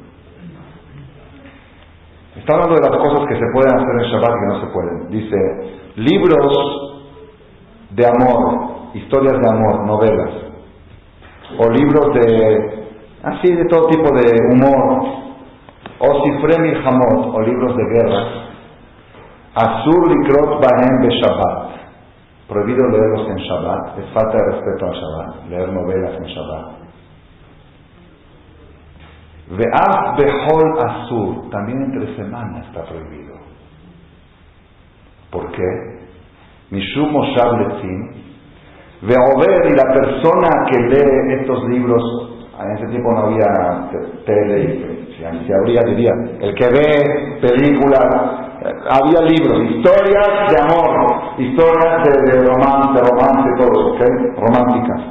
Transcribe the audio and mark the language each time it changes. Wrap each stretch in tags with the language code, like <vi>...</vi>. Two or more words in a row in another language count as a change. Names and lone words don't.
<es>Está hablando de las cosas que se pueden hacer en Shabbat y que no se pueden. Dice, libros de amor, historias de amor, novelas, o libros de todo tipo de humor, o</es> <he>ספרי מלחמות,</he> <es>o libros de guerra,</es> <he>אסור לקרוא בהם בשבת,</he> <es>prohibido leerlos en Shabbat, es falta de respeto al Shabbat, leer novelas en Shabbat.</es> <he>ואף בחול אסור,</he> <es>también entre semanas está prohibido. ¿Por qué?</es> <he>משום מושב לצים, ועובר,</he> <es>y la persona que lee estos libros, en ese tiempo no había tele, si habría, diría, el que ve películas, había libros, historias de amor, historias de romance, todo, ¿ok? Románticas.</es>